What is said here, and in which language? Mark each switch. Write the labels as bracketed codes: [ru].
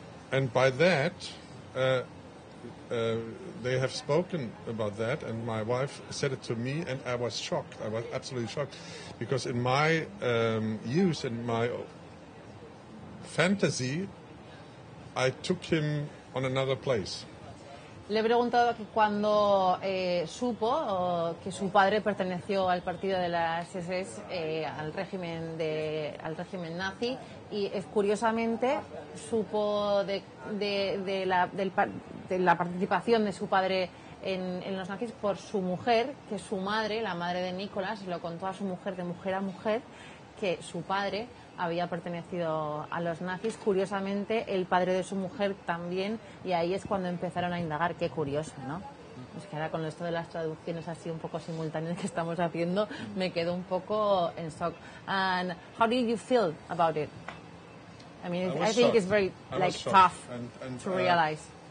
[en] And by that, they have spoken about that, and my wife said it to me, and I was shocked. I was absolutely shocked, because in my youth, in my fantasy, I took him on another place. [es] Le he preguntado que cuando supo que su padre perteneció al partido de las SS, al régimen nazi, y curiosamente supo de la participación de su padre en los nazis por su mujer, que su madre, la madre de Nicolás, lo contó a su mujer de mujer a mujer, que su padre había pertenecido a los nazis. Curiosamente, el padre de su mujer también, y ahí es cuando empezaron a indagar. Qué curioso, ¿no? Es que ahora con esto de las traducciones así un poco simultáneas que estamos haciendo, me quedo un poco en shock. [en] And how did you feel about it? I mean, I think it's very tough to realize.